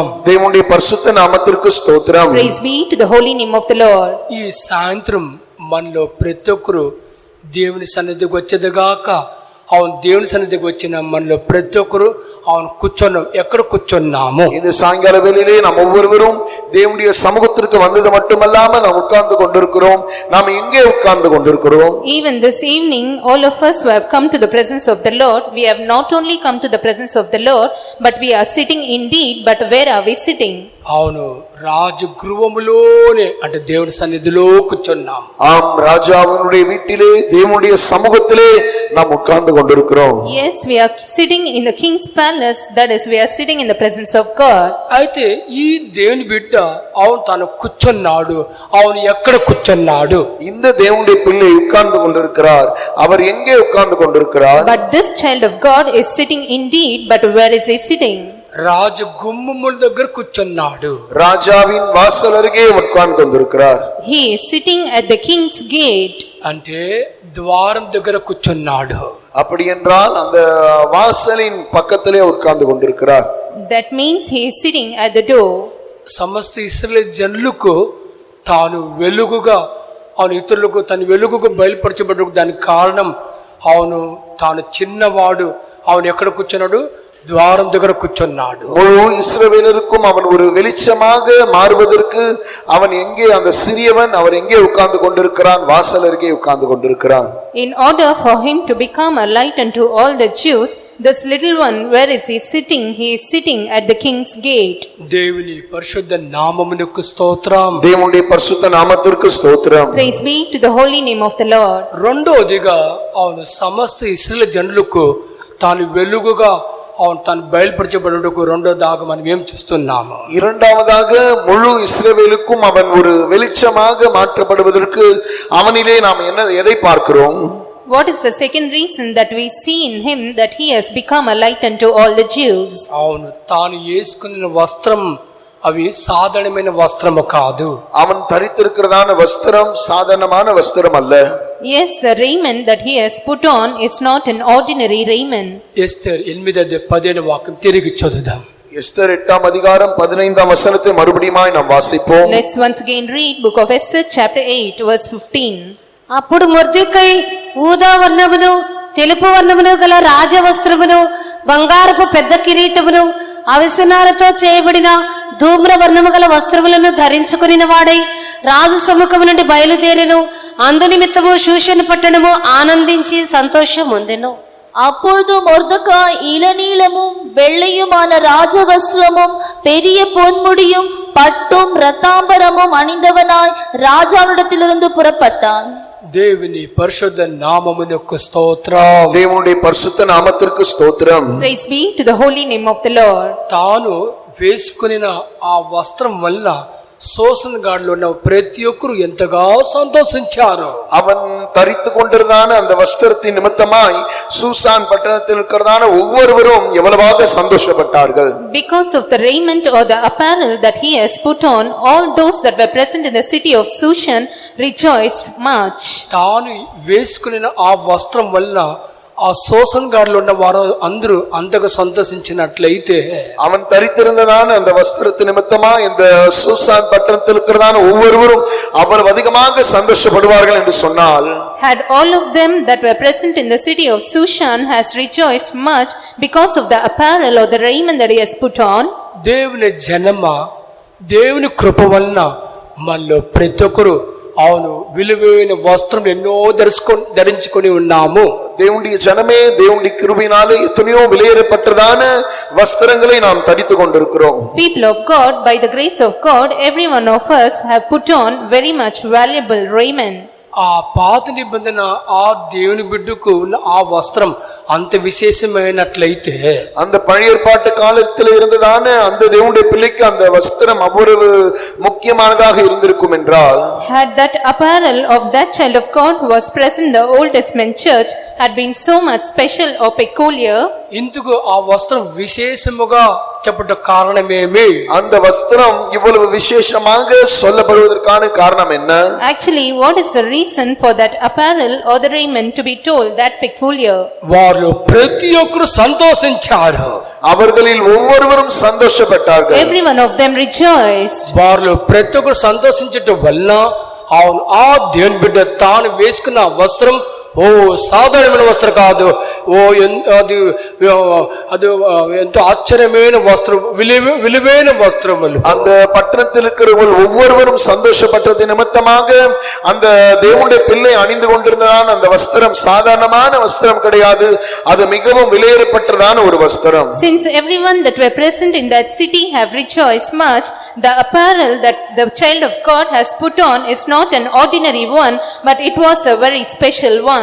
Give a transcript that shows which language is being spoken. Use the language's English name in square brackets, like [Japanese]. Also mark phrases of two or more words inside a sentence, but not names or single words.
[Tamil] தேவனுடைய பரிசுத்த நாமத்திற்கு ஸ்தோத்திரம். [English] praise be to the holy name of the Lord. [Telugu] ఈ సాయంత్రం మనలో ప్రతి ఒక్కరు దేవుని సన్నిధికి వచ్చేదిగాక, అవును దేవుని సన్నిధికి వచ్చిన మనలో ప్రతి ఒక్కరు అవును కూర్చున్నాం. ఎక్కడ కూర్చున్నాము? [Tamil] இந்த சாயங்கால வேளையிலே நாம் ஒவ்வொருவரும் தேவனுடைய சமூகத்திற்கு வந்தது மட்டுமல்லாமல் நாம் உட்கார்ந்து கொண்டிருக்கிறோம். நாம் எங்கே உட்கார்ந்து கொண்டிருக்கிறோம்? [English] Even this evening, all of us who have come to the presence of the Lord, we have not only come to the presence of the Lord, but we are sitting indeed. But where are we sitting? [Telugu] అవును, రాజగృహములోనే అంటే దేవుని సన్నిధిలో కూర్చున్నాం. [Tamil] ஆம், ராஜாவினுடைய வீட்டிலே தேவனுடைய சமூகத்திலே நாம் உட்கார்ந்து கொண்டிருக்கிறோம். [English] Yes, we are sitting in the king's palace, that is, we are sitting in the presence of God. [Telugu] అయితే ఈ దేవుని బిడ్డ అవును తను కూర్చున్నాడు. అవును, ఎక్కడ కూర్చున్నాడు? [Tamil] இந்த தேவனுடைய பிள்ளை உட்கார்ந்து கொண்டிருக்கிறார். அவர் எங்கே உட்கார்ந்து கொண்டிருக்கிறார்? [English] But this child of God is sitting indeed, but where is he sitting? [Telugu] రాజగుమ్మముల దగ్గర కూర్చున్నాడు. [Tamil] ராஜாவின் வாசல் அருகே உட்கார்ந்து கொண்டிருக்கிறார். [English] He is sitting at the king's gate. [Telugu] అంటే ద్వారం దగ్గర కూర్చున్నాడు. [Tamil] அப்படி என்றால் அந்த வாசலின் பக்கத்திலே உட்கார்ந்து கொண்டிருக்கிறார். [English] That means he is sitting at the door. [Telugu] సమస్త ఇశ్రాయేలు జనులకు తాను వెలుగుగా, అవును ఇతరులకు తన వెలుగుగా బయలుపరచబడ్డ దానికి కారణం, అవును తాను చిన్నవాడు. అవును, ఎక్కడ కూర్చున్నాడు? ద్వారం దగ్గర కూర్చున్నాడు. [Tamil] முழு இஸ்ரவேலருக்கும் அவன் ஒரு வெளிச்சமாக மாறுவதற்கு அவன் எங்கே, அந்த சிறியவன் அவர் எங்கே உட்கார்ந்து கொண்டிருக்கிறான்? வாசல் அருகே உட்கார்ந்து கொண்டிருக்கிறான். [English] In order for him to become a light unto all the Jews, this little one, where is he sitting? He is sitting at the king's gate. [Telugu] దేవుని పరిశుద్ధ నామమునకు స్తోత్రం. [Tamil] தேவனுடைய பரிசுத்த நாமத்திற்கு ஸ்தோத்திரம். [English] Praise be to the holy name of the Lord. [Telugu] రెండోదిగా అవును సమస్త ఇశ్రాయేలు జనులకు తాను వెలుగుగా అవును తను బయలుపరచబడుటకు రెండోదాగా మనం ఏం చూస్తున్నాము? [Tamil] இரண்டாவதாக முழு இஸ்ரவேலுக்கும் அவன் ஒரு வெளிச்சமாக மாற்றப்படுவதற்கு அவனிலே நாம் எதை பார்க்கிறோம்? [English] What is the second reason that we see in him that he has become a light unto all the Jews? [Telugu] అవును, తాను వేసుకున్న వస్త్రం అవి సాధారణమైన వస్త్రము కాదు. [Tamil] அவன் தரித்திருக்கிறதான வஸ்திரம் சாதாரணமான வஸ்திரம் அல்ல. [English] Yes, the raiment that he has put on is not an ordinary raiment. [Telugu] ఎస్తేరు 8:15 వాక్యం తిరిగి చదువుదాం. [Tamil] எஸ்தர் 8ஆம் அதிகாரம் 15ஆம் வசனத்தை மறுபடியுமாய் நாம் வாசிப்போம். [English] Let's once again read book of Esther chapter 8 verse 15. [Telugu] అప్పుడు మొర్దెకై ఊదా వర్ణమును తెలుపు వర్ణమును గల రాజవస్త్రమును బంగారపు పెద్ద కిరీటమును అవిసనాలతో చేయబడిన ధూమ్ర వర్ణము గల వస్త్రములను ధరించుకుని వాడై రాజు సముఖము నుండి బయలుదేరెను. అందునిమిత్తము షూషను పట్టణము ఆనందించి సంతోషం పొందెను. [Tamil] அப்பொழுது மொர்தெகாய் இளநீலமும் வெள்ளையுமான ராஜவஸ்திரமும் பெரிய பொன்முடியும் பட்டும் இரத்தாம்பரமும் அணிந்தவனாய் ராஜாவிடத்திலிருந்து புறப்பட்டான். [Telugu] దేవుని పరిశుద్ధ నామమునకు స్తోత్రం. [Tamil] தேவனுடைய பரிசுத்த நாமத்திற்கு ஸ்தோத்திரம். [English] Praise be to the holy name of the Lord. [Telugu] తాను వేసుకున్న ఆ వస్త్రం వల్ల சோசன் காடுல ఉన్న ప్రతి ఒక్కరు ఎంతగా సంతోషించారు. [Tamil] அவன் தரித்து கொண்டிருந்தான அந்த வஸ்திரத்தின் நிமித்தமாய் சூசான் பட்டணத்தில் இருக்கிறதான ஒவ்வொருவரும் எவ்வளவாக சந்தோஷப்பட்டார்கள். [English] Because of the raiment or the apparel that he has put on, all those that were present in the city of Shushan rejoiced much. [Telugu] తాను వేసుకున్న ఆ వస్త్రం వల్ల ఆ சோசன் காடுல ఉన్న వారు అందరూ అంతగా సంతోషించినట్లయితే, [Tamil] அவன் தரித்திருந்ததான அந்த வஸ்திரத்து நிமித்தமா இந்த சூசான் பட்டணத்தில் இருக்கிறதான ஒவ்வொருவரும் அவ்வளவு அதிகமாக சந்தோஷப்படுவார்கள் என்று சொன்னால், [English] had all of them that were present in the city of Shushan has rejoiced much because of the apparel or the raiment that he has put on. [Telugu] దేవుని జనమ దేవుని కృప వలన మనలో ప్రతి ఒక్కరు అవును విలువైన వస్త్రం ఎన్నో ధరించుకొని ఉన్నాము. [Tamil] தேவனுடைய ஜனமே, தேவனுடைய கிருபையினாலே எத்தனையோ விலையேறப்பட்டதான வஸ்திரங்களை நாம் தரித்துக் கொண்டிருக்கிறோம். [English] People of God, by the grace of God, every one of us have put on very much valuable raiment. [Telugu] ఆ పాత నిబంధన ఆ దేవుని బిడ్డకు ఉన్న ఆ వస్త్రం అంత విశేషమైనట్లయితే, [Tamil] அந்த பழைய ஏற்பாட்டு காலத்தில் இருந்ததான அந்த தேவனுடைய பிள்ளைக்கு அந்த வஸ்திரம் அவ்வளவு முக்கியமானதாக இருந்திருக்கும் என்றால், [English] had that apparel of that child of God who was present in the Old Testament church had been so much special or peculiar, [Telugu] ఇందుకు ఆ వస్త్రం విశేషముగా చెప్పట కారణమేమి? [Tamil] அந்த வஸ்திரம் இவ்வளவு விசேஷமாக சொல்லப்படுவதற்கான காரணம் என்ன? [English] actually what is the reason for that apparel or the raiment to be told that peculiar? [Telugu] వారు ప్రతి ఒక్కరు సంతోషించారు. [Tamil] அவர்களில் ஒவ்வொருவரும் சந்தோஷப்பட்டார்கள். [English] Every one of them rejoiced. [Telugu] వారిలో ప్రతి ఒక్కరు సంతోషించటం వలన అవును ఆ దేవుని బిడ్డ తాను వేసుకున్న వస్త్రం ఓ సాధారణమైన వస్త్రం కాదు, అది ఎంతో ఆశ్చర్యమైన వస్త్రం, విలువైన వస్త్రములు. [Tamil] அந்த பட்டணத்தில் இருக்கிறவர்கள் ஒவ்வொருவரும் சந்தோஷப்பட்டது நிமித்தமாக அந்த தேவனுடைய பிள்ளை அணிந்து கொண்டிருந்ததான அந்த வஸ்திரம் சாதாரணமான வஸ்திரம் கிடையாது, அது மிகவும் விலையேறப்பட்டதான ஒரு வஸ்திரம். [English] Since everyone that were present in that city have rejoiced much, the apparel that the child of God has put on is not an ordinary one, but it was a very special one.